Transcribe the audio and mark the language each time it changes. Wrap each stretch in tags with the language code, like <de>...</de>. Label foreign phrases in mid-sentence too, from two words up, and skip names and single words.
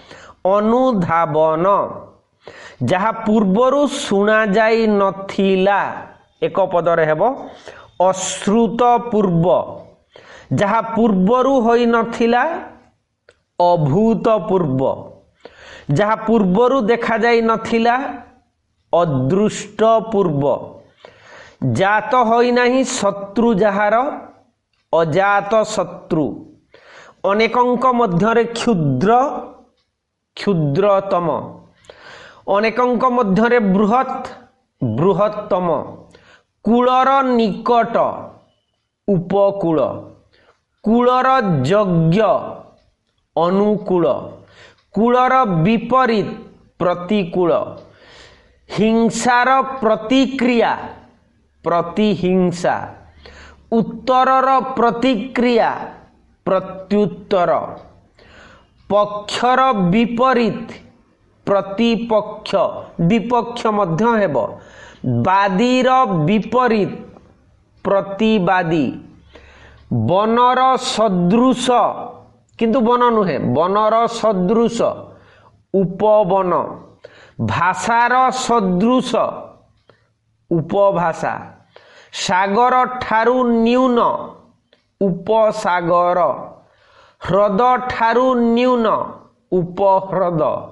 <or>ଅନୁଧାବନ ଯାହା ପୂର୍ବରୁ ଶୁଣା ଯାଇ ନଥିଲା ଏକ ପଦରେ ହେବ ଅଶ୍ରୁତ ପୂର୍ବ ଯାହା ପୂର୍ବରୁ ହୋଇ ନଥିଲା ଅଭୂତପୂର୍ବ ଯାହା ପୂର୍ବରୁ ଦେଖା ଯାଇ ନଥିଲା ଅଦୃଷ୍ଟ ପୂର୍ବ ଜାତ ହୋଇ ନାହିଁ ଶତ୍ରୁ ଯାହାର ଅଜାତ ଶତ୍ରୁ ଅନେକଙ୍କ ମଧ୍ୟରେ କ୍ଷୁଦ୍ର କ୍ଷୁଦ୍ରତମ ଅନେକଙ୍କ ମଧ୍ୟରେ ବୃହତ ବୃହତ୍ତମ କୂଳର ନିକଟ ଉପକୂଳ କୂଳର ଯଜ୍ଞ ଅନୁକୂଳ କୂଳର ବିପରୀତ ପ୍ରତିକୂଳ ହିଂସାର ପ୍ରତିକ୍ରିୟା ପ୍ରତିହିଂସା ଉତ୍ତରର ପ୍ରତିକ୍ରିୟା ପ୍ରତ୍ୟୁତ୍ତର ପକ୍ଷର ବିପରୀତ ପ୍ରତିପକ୍ଷ ବିପକ୍ଷ ମଧ୍ୟ ହେବ ବାଦୀର ବିପରୀତ ପ୍ରତିବାଦୀ ବନର ସଦୃଶ କିନ୍ତୁ ବନ ନୁହେଁ ବନର ସଦୃଶ ଉପବନ ଭାଷାର ସଦୃଶ ଉପଭାଷା ସାଗର ଠାରୁ ନ୍ୟୂନ ଉପସାଗର ହ୍ରଦ ଠାରୁ ନ୍ୟୂନ ଉପହ୍ରଦ</or>